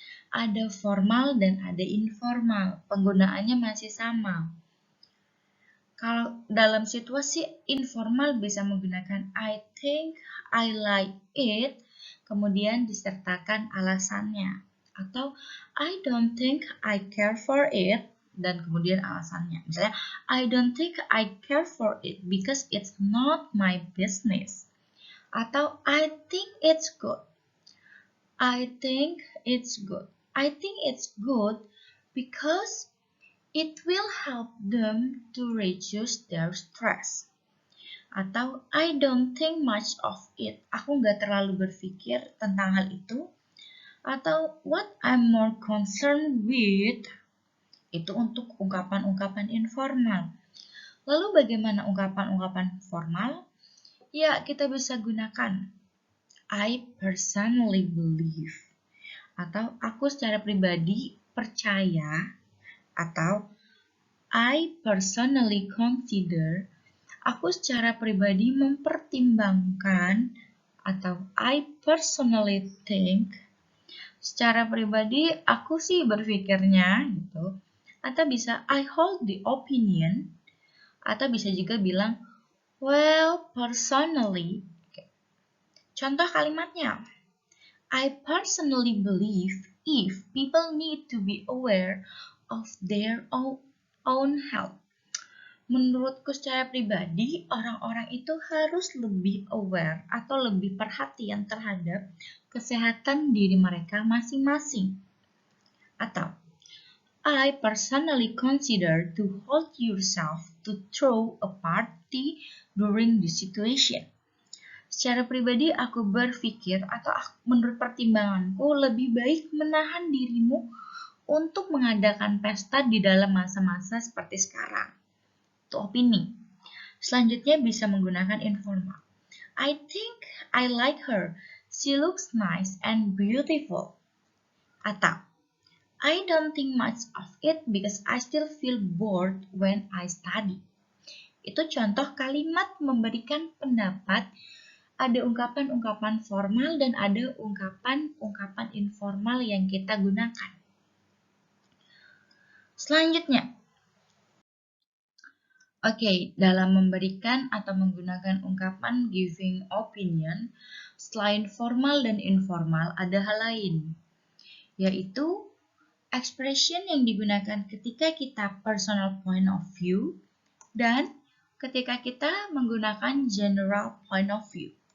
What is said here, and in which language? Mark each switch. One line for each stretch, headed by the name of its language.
Indonesian: Ada formal dan ada informal. Penggunaannya masih sama. Kalau dalam situasi informal bisa menggunakan
English: I think, I like it,
Indonesian: kemudian disertakan alasannya. Atau
English: I don't think I care for it,
Indonesian: dan kemudian alasannya. Misalnya,
English: I don't think I care for it because it's not my business.
Indonesian: Atau
English: I think it's good. I think it's good. I think it's good because it will help them to reduce their stress.
Indonesian: Atau
English: I don't think much of it.
Indonesian: Aku nggak terlalu berpikir tentang hal itu. Atau
English: what I'm more concerned with.
Indonesian: Itu untuk ungkapan-ungkapan informal. Lalu bagaimana ungkapan-ungkapan formal? Ya, kita bisa gunakan
English: I personally believe.
Indonesian: Atau aku secara pribadi percaya. Atau
English: I personally consider.
Indonesian: Aku secara pribadi mempertimbangkan. Atau
English: I personally think.
Indonesian: Secara pribadi aku sih berpikirnya gitu. Atau bisa
English: I hold the opinion.
Indonesian: Atau bisa juga bilang
English: well, personally.
Indonesian: Contoh kalimatnya.
English: I personally believe if people need to be aware of their own health.
Indonesian: Menurutku secara pribadi, orang-orang itu harus lebih aware atau lebih perhatian terhadap kesehatan diri mereka masing-masing. Atau,
English: I personally consider to hold yourself to throw a party during this situation.
Indonesian: Secara pribadi aku berpikir atau menurut pertimbanganku lebih baik menahan dirimu untuk mengadakan pesta di dalam masa-masa seperti sekarang. Itu opini. Selanjutnya bisa menggunakan informal.
English: I think I like her. She looks nice and beautiful.
Indonesian: Atau
English: I don't think much of it because I still feel bored when I study.
Indonesian: Itu contoh kalimat memberikan pendapat. Ada ungkapan-ungkapan formal dan ada ungkapan-ungkapan informal yang kita gunakan. Selanjutnya, dalam memberikan atau menggunakan ungkapan
English: giving opinion,
Indonesian: selain formal dan informal ada hal lain, yaitu expression yang digunakan ketika kita
English: personal point of view
Indonesian: dan ketika kita menggunakan
English: general point of view.